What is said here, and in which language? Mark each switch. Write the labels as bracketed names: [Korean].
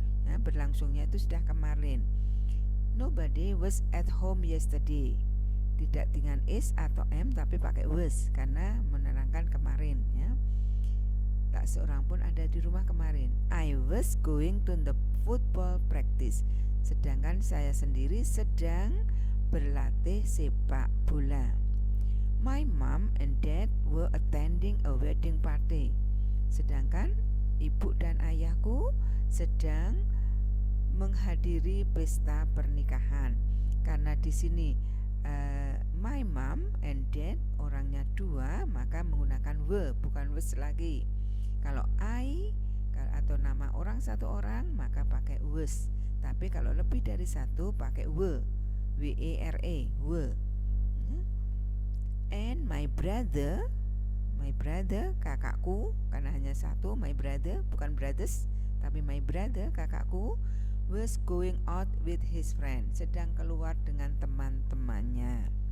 [Indonesian] Ya, berlangsungnya itu sudah kemarin. [English] Nobody was at home yesterday. [Indonesian] Tidak dengan is atau am tapi pakai was karena menerangkan kemarin, ya. Tak seorang pun ada di rumah kemarin. [English] I was going to the football practice. [Indonesian] Sedangkan saya sendiri sedang berlatih sepak bola. [English] My mom and dad were attending a wedding party. [Indonesian] Sedangkan ibu dan ayahku sedang menghadiri pesta pernikahan. Karena di sini [English] my mom and dad [Indonesian] orangnya dua, maka menggunakan were bukan was lagi. Kalau I atau nama orang satu orang maka pakai was. Tapi kalau lebih dari satu pakai were, W-E-R-E, were. [English] And my brother, [Indonesian] kakakku, karena hanya satu, [English] my brother, bukan brothers, tapi my brother, kakakku, was going out with his friend, [Indonesian] sedang keluar dengan teman-temannya.